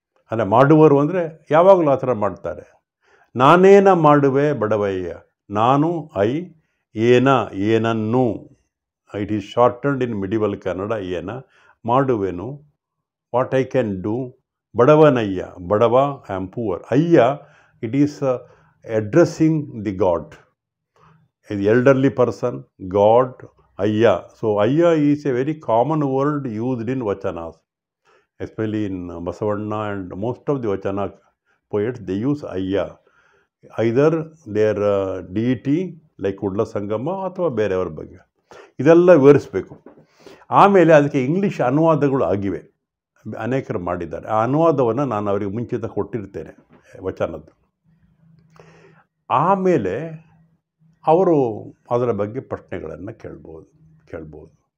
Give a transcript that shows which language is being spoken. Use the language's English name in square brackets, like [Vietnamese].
[Kannada] ಅಂದರೆ ಮಾಡುವರು ಅಂದರೆ ಯಾವಾಗಲೂ ಆ ಥರ ಮಾಡ್ತಾರೆ. ನಾನೇನ ಮಾಡುವೆ ಬಡವಯ್ಯ, ನಾನು ಐ, ಏನ ಏನನ್ನು, [English] it is shortened in medieval Kannada [Kannada] ಏನ, ಮಾಡುವೆನು, [English] What I can do. [Kannada] ಬಡವನಯ್ಯ, ಬಡವ, [English] I am poor. ಅಯ್ಯ, it is addressing the god, elderly person, god, ಅಯ್ಯ. So ಅಯ್ಯ is a very common word used in Vachanas, especially in Basavanna and most of the Vachana poets, they use Ayya. Either their deity like Kudla Sangama [Kannada] ಅಥವಾ ಬೇರೆಯವ್ರ ಬಗ್ಗೆ. ಇದೆಲ್ಲ ವಿವರಿಸಬೇಕು. ಆಮೇಲೆ ಅದಕ್ಕೆ English ಅನುವಾದಗಳು ಆಗಿವೆ, ಅನೇಕರು ಮಾಡಿದ್ದಾರೆ. ಆ ಅನುವಾದವನ್ನು ನಾನು ಅವರಿಗೆ ಮುಂಚಿತ ಕೊಟ್ಟಿರ್ತೇನೆ ವಚನದ್ದು. ಆಮೇಲೆ ಅವರು ಅದರ ಬಗ್ಗೆ ಪ್ರಶ್ನೆಗಳನ್ನು ಕೇಳ್ಬೋದು.